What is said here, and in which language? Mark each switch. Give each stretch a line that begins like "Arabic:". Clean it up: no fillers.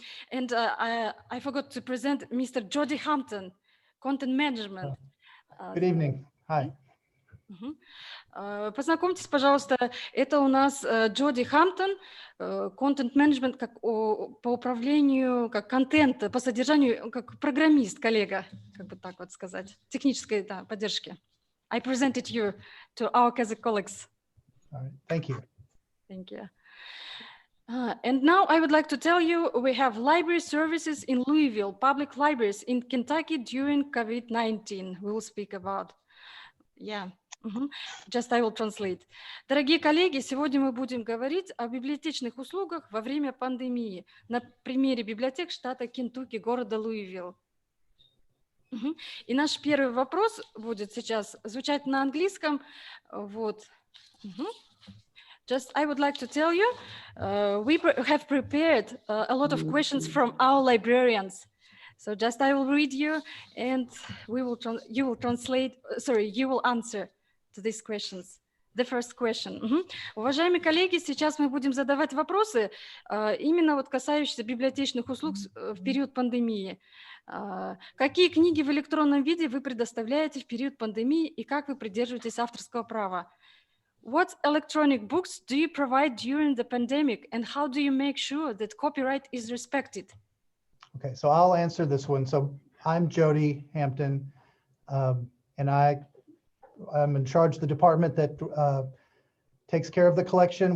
English: And I forgot to present Mr. Jody Hampton, content management. Good evening. Hi. Мгм.
Russian: Познакомьтесь, пожалуйста, это у нас Джоди Хамптон, контент-менеджмент по управлению, как контент, по содержанию, как программист, коллега, как бы так вот сказать, технической поддержки.
English: I presented you to our Kazakh colleagues. All right, thank you. Thank you. And now I would like to tell you, we have library services in Louisville, public libraries in Kentucky during COVID-19. We will speak about. Yeah. Just I will translate.
Russian: Дорогие коллеги, сегодня мы будем говорить о библиотечных услугах во время пандемии на примере библиотек штата Кентукки, города Луивилл. И наш первый вопрос будет сейчас звучать на английском. Вот.
English: Just I would like to tell you, we have prepared a lot of questions from our librarians. So just I will read you, and you will translate. Sorry, you will answer to these questions. The first question.
Russian: Уважаемые коллеги, сейчас мы будем задавать вопросы, именно вот касающиеся библиотечных услуг в период пандемии. Какие книги в электронном виде вы предоставляете в период пандемии и как вы придерживаетесь авторского права?
English: What electronic books do you provide during the pandemic, and how do you make sure that copyright is respected? Okay, so I'll answer this one. So I'm Jody Hampton, and I'm in charge of the department that takes care of the collection.